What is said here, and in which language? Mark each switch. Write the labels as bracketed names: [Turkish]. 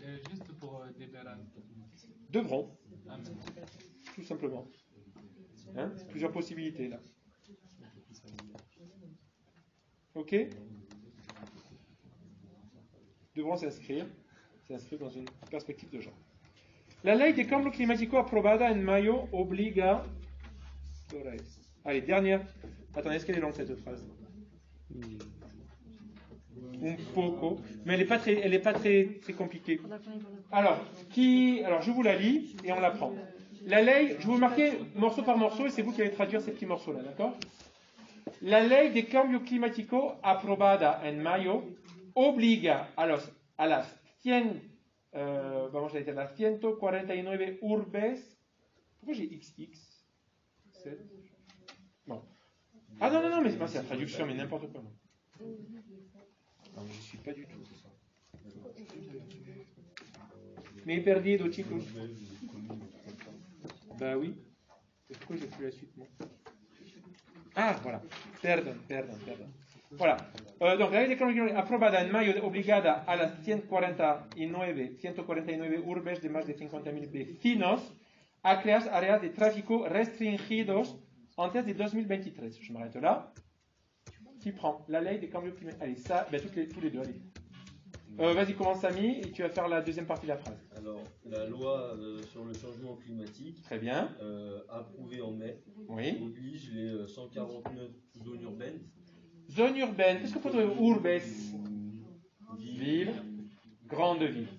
[French] Juste pour deberán. Devront. Ah, mais- Tout simplement. Hein? Plusieurs possibilités là. Ok? Devront s'inscrire dans une perspective de genre. [Spanish] La ley de cambio climático aprobada en mayo obliga. [French] Allez, dernière. Attendez, est-ce qu'elle est longue cette phrase? [Spanish] un poco, [French] mais elle n'est pas très compliquée. Alors, je vous la lis et on la prend. La ley, je vais vous marquer morceau par morceau et c'est vous qui allez traduire ces petits morceaux-là, d'accord? [Spanish] La ley de cambio climático aprobada en mayo obliga a las 149 urbes. [French] Pourquoi j'ai XX? Non. Ah non, mais c'est la traduction, mais n'importe quoi. Non, je ne suis pas du tout. Mais [Spanish] perdido, chicos. [French] Bah oui. Pourquoi j'ai plus la suite, moi? Ah, voilà. Perdón. Voilà. Donc, [Spanish] la ley de cambio climático aprobada en mayo obligada a las 149 urbes de más de 50.000 vecinos a crear áreas de tráfico restringidos antes de 2023. [French] Je m'arrête là. Qui prend [Spanish] la ley de cambio climático? [French] Allez, ça, ben, tous les deux, allez. Vas-y, commence Samy, et tu vas faire la deuxième partie de la phrase. Alors, la loi sur le changement climatique, très bien, approuvée en mai, oui, oblige les 149 zones urbaines. Zones urbaines, qu'est-ce qu'on peut trouver? Urbes, ville, grande ville.